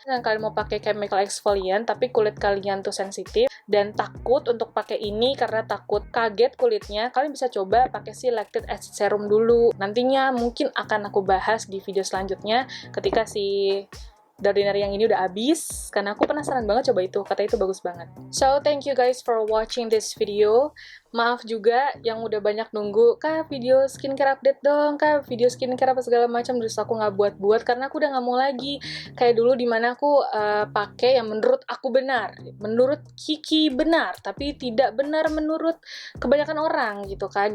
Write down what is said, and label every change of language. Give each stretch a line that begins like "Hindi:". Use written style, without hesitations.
Indonesian: Dan kalian mau pakai chemical exfoliant tapi kulit kalian tuh sensitif dan takut untuk pakai ini karena takut kaget kulitnya, kalian bisa coba pakai si Lactic Acid Serum dulu. Nantinya mungkin akan aku bahas di video selanjutnya ketika si The Ordinary yang ini udah habis, karena aku penasaran banget coba itu, kata itu bagus banget.
English: So, thank you guys for watching this video.
Indonesian: Maaf juga yang udah banyak nunggu, Kak video skincare update dong, Kak video skincare apa segala macam, terus aku nggak buat-buat karena aku udah nggak mau lagi kayak dulu dimana aku pakai yang menurut aku benar, menurut Kiki benar, tapi tidak benar menurut kebanyakan orang gitu kan.